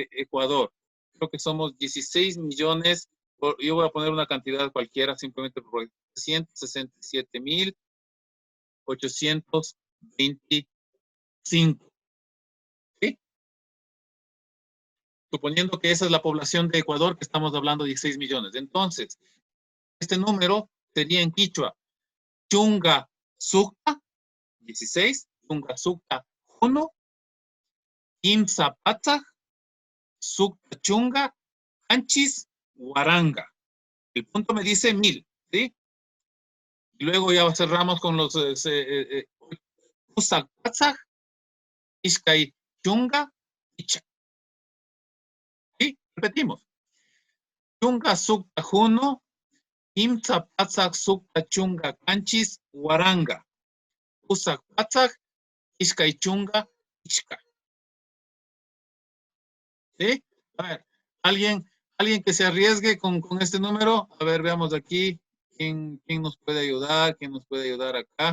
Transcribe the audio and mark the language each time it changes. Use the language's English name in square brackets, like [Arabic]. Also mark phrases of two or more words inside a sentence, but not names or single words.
[Spanish] Creo que somos 16 millones yo voy a poner una cantidad cualquiera simplemente por 167.825. ¿Sí? Suponiendo que esa es la población de Ecuador, que estamos hablando de 16 millones. Entonces, este número sería en quichua. [Quechua] Chunga Sukta, 16. Chunga Sukta 1. Kimsa Patzak, Sukta Chunga, Canchis, Huaranga. [Spanish] El punto me dice 1000, ¿sí? Y luego ya cerramos con los [Quechua] Pusak Patzak, Ishkai Chunga, Icha. [Spanish] ¿Sí? Repetimos. [Quechua] Chunga Sukta 1, Kimsa Patzak, Sukta Chunga, Canchis, Huaranga. Pusak Patzak, Ishkai Chunga, Ishka. [Spanish] ¿Sí? A ver, alguien que se arriesgue con este número. A ver, veamos aquí. ¿Quién nos puede ayudar? ¿Quién nos puede ayudar acá?